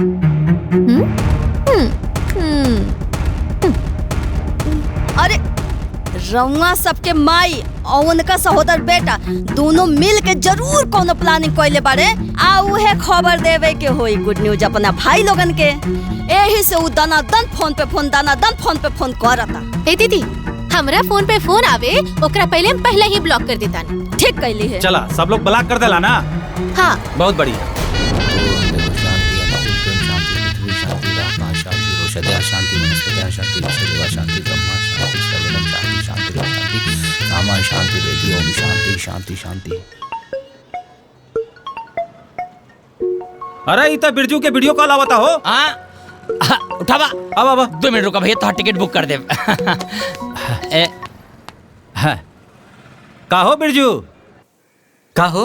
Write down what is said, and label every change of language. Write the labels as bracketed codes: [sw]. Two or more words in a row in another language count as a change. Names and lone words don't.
[bho] अरे रउआ सबके माई और उनका सहोदर बेटा दोनों मिल के जरूर कोनो प्लानिंग कइले बारे, आ उहे खबर देवे के होई [en] good news [bho] अपना भाई लोगन के। एही से उ दनादन फोन पे फोन करता। ए दीदी, हमरा फोन पे फोन आवे ओकरा पहले हम पहले ही ब्लॉक कर देता। ठीक कैली है। चला सब लोग ब्लॉक कर देला ना। हाँ, बहुत बढ़िया। [sa] शांति वनस्पति शांति विश्वदेवा शांति ब्रह्मा शांति सर्वदम शांति शांति शांति रामा शांति देवी ओम शांति शांति शांति। [bho] अरे इतना बिरजू के [en] video call [bho] आवता हो। उठावा। अब 2 मिनट रुका भैया, तो [en] ticket book [bho] कर दे। का हो बिरजू? का हो?